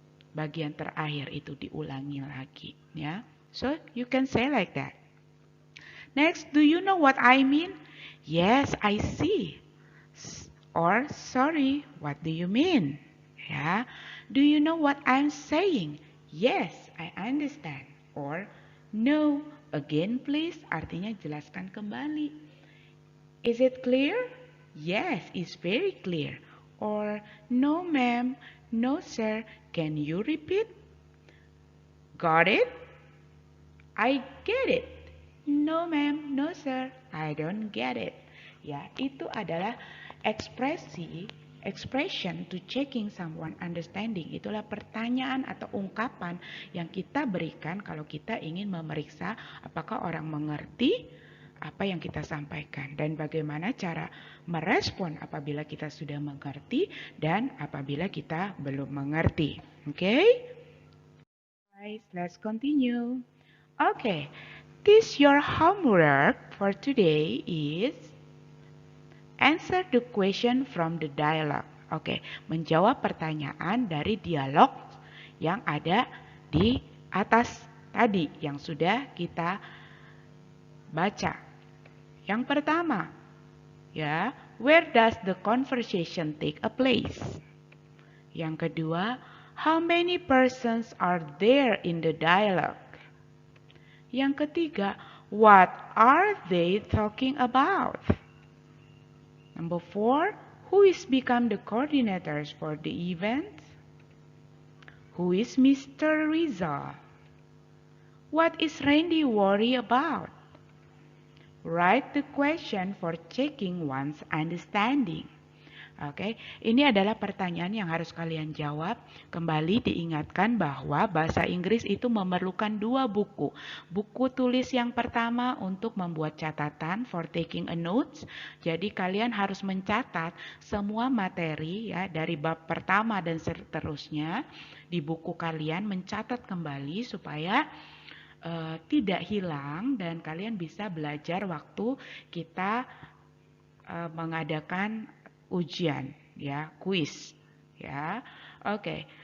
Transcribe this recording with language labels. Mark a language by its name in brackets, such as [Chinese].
[Indonesian] Bagian terakhir itu diulangi lagi, ya. [English] So you can say like that. Next, do you know what I mean? Yes, I see. Or sorry, what do you mean? Ya. Do you know what I'm saying? Yes, I understand. Or no, again please, [Indonesian] artinya jelaskan kembali. [English] Is it clear? Yes, it's very clear. Or no ma'am, no sir, can you repeat? Got it? I get it. No ma'am, no sir, I don't get it. [Indonesian] Ya, itu adalah [English] expression to checking someone understanding. [Indonesian] Itulah pertanyaan atau ungkapan yang kita berikan kalau kita ingin memeriksa apakah orang mengerti apa yang kita sampaikan dan bagaimana cara merespon apabila kita sudah mengerti dan apabila kita belum mengerti. [English] Okay? Guys, let's continue. Okay, this your homework for today is answer the question from the dialogue. [Indonesian] Oke, menjawab pertanyaan dari dialog yang ada di atas tadi yang sudah kita baca. Yang pertama, ya, [English] where does the conversation take a place? [Indonesian] Yang kedua, [English] how many persons are there in the dialogue? [Indonesian] Yang ketiga, [English] what are they talking about? Number 4, who is become the coordinators for the event? Who is Mr. Rizal? What is Randy worry about? Write the question for checking one's understanding. [Indonesian] Oke, ini adalah pertanyaan yang harus kalian jawab. Kembali diingatkan bahwa bahasa Inggris itu memerlukan 2 buku. Buku tulis yang pertama untuk membuat catatan [English] for taking a notes. [Indonesian] Jadi kalian harus mencatat semua materi ya dari bab pertama dan seterusnya di buku kalian, mencatat kembali supaya tidak hilang dan kalian bisa belajar waktu kita mengadakan ujian ya, kuis ya. Oke.